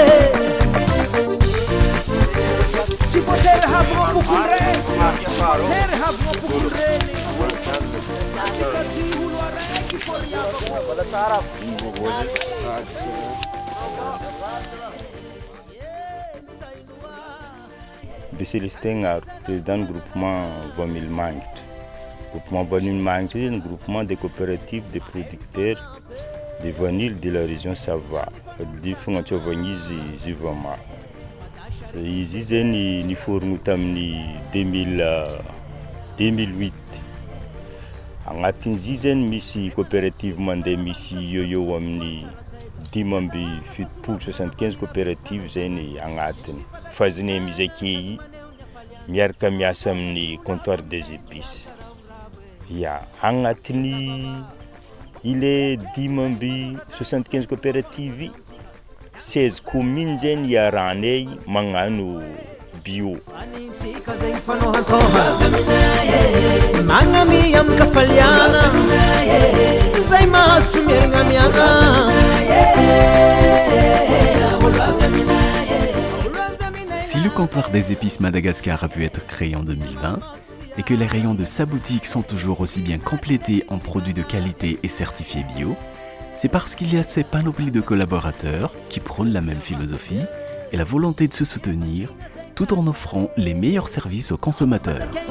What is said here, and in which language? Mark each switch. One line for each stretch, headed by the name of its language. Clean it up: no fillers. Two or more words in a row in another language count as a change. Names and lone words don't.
French: Sipotere havno pukure Tere havno pukure Sikati ulware kiforia Wala sarap De Célestin, président du groupement Vanille Magnit. Le groupement Vanille Magnit est un groupement de coopératives de producteurs de vanille de la région Sava.
Malagasy: Di fongatio vanizy zivama. Izy zany niforogno tamin'ny 2008. Agnatin'izy zany misy coopérative mandeha misy eo amin'ny 75 coopératives zany agnatiny. Faziny misy akey miaraka miasa amin'ny
French: comptoir des épices.
Malagasy: Ya, agnatiny
French: il est 75 coopératives,
Malagasy: 16 communes zany iaranay magnano bio. Mangami am kafaliana Zay masumirna miana
French: Si le comptoir des épices Madagascar a pu être créé en 2020 et que les rayons de sa boutique sont toujours aussi bien complétés en produits de qualité et certifiés bio, c'est parce qu'il y a ces panoplies de collaborateurs qui prônent la même philosophie et la volonté de se soutenir tout en offrant les meilleurs services aux consommateurs.